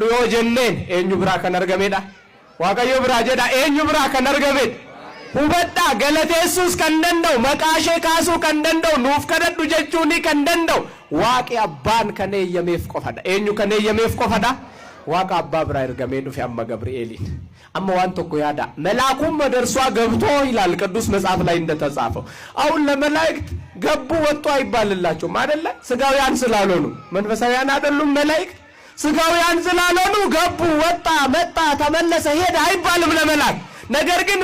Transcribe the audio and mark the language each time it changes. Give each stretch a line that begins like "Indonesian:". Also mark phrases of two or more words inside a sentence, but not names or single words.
Oromo: yoo jenneen eenyu biraa kan argamedha waaqayyo biraa jedha eenyu biraa kan argamedha hubadha galateessuus kan danda'u maqaashee kaasuu kan danda'u nuuf kadhadhu jechuun kan danda'u waaqi abbaan kan eeyyameef qofadha eenyu kan eeyyameef qofadha waaqa abbaa biraa ergamee dhufe amma ገብርኤeliin amma waan tokko yaada
Amharic: መልአኩም መደርሷ ገብቶ ይላል ቅዱስ መጽሐፍ ላይ እንደተጻፈው አሁን ለመላእክት ገቡ ወጡ አይባልላቸውም አይደለ ስጋውያን ስላልሆኑ መንፈሳውያን አይደሉም መላእክት ስጋውያን ስላልሆኑ ገቡ ወጣ መጣ ተመለሰ ሄደ አይባልም ለመላእክት ነገር ግን